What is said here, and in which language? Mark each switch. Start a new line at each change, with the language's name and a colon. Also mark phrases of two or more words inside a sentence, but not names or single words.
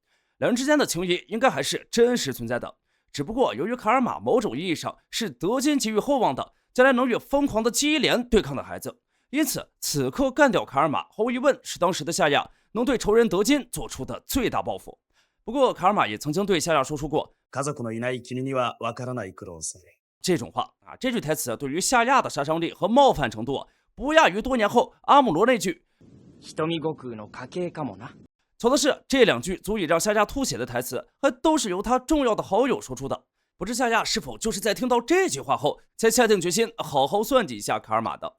Chinese: 两人之间的情谊应该还是真实存在的，只不过由于卡尔玛某种意义上是德金寄予厚望的将来能与疯狂的基连对抗的孩子，因此此刻干掉卡尔玛毫无疑问是当时的夏亚能对仇人德金做出的最大报复。不过卡尔玛也曾经对夏亚说出过
Japanese: 家族のいない君にはわからない苦労され
Chinese: 这种话这句台词对于夏亚的杀伤力和冒犯程度不亚于多年后阿姆罗那句
Japanese: 瞳悟空の家系かもな。
Chinese: 巧的是，这两句足以让夏亚吐血的台词还都是由他重要的好友说出的。不知夏亚是否就是在听到这句话后才下定决心好好算计一下卡尔玛的。